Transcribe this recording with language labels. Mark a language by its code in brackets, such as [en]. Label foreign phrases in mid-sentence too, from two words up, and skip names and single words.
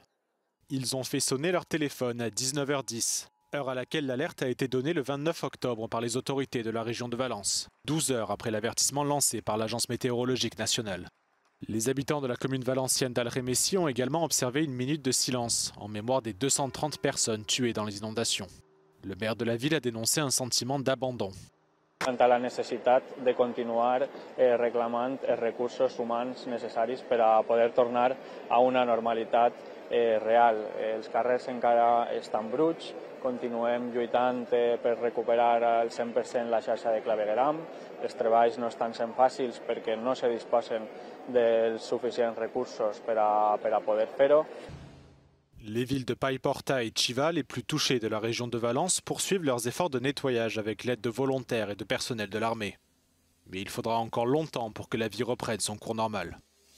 [fr] Ils ont fait sonner leur téléphone à 19h10, heure à laquelle l'alerte a été donnée le 29 octobre par les autorités de la région de Valence, 12 heures après l'avertissement lancé par l'Agence météorologique nationale. Les habitants de la commune valencienne d'Alremessi ont également observé une minute de silence en mémoire des 230 personnes tuées dans les inondations. Le maire de la ville a dénoncé un sentiment d'abandon. [ca] Quant a la necessitat de continuar reclamant els recursos humans necessaris per a poder tornar a una normalitat real. Els carrers encara estan bruts, continuem lluitant per recuperar al 100% la xarxa de clavegueram. Els treballs no estan sent fàcils perquè no se disposen dels suficients recursos per a poder fer-ho. [fr] Les villes de Paiporta et Chiva, les plus touchées de la région de Valence, poursuivent leurs efforts de nettoyage avec l'aide de volontaires et de personnel de l'armée. Mais il faudra encore longtemps pour que la vie reprenne son cours normal.